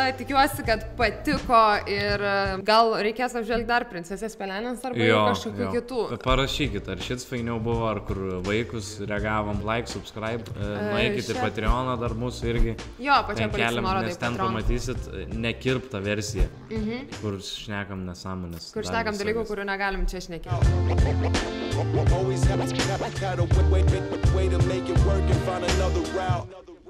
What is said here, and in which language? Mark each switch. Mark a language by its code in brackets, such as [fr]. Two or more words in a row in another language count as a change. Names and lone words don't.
[lt] Tikiuosi, kad patiko ir gal reikės apžvelgti dar princesės pelenės arba kažkokių kitų. Parašykit, ar šits fainiau buvo, ar kur vaikus reagavom, [en] like, subscribe, [lt] nueikit į Patreoną dar mūsų irgi. Jo, pačią paliksim nuorodą į Patreoną. Nes ten pamatysit nekirptą versiją, kur šnekam nesąmonės. Kur šnekam dalykų, kurių negalim čia šnekėti. [en] Always had a way to make it work and find another route.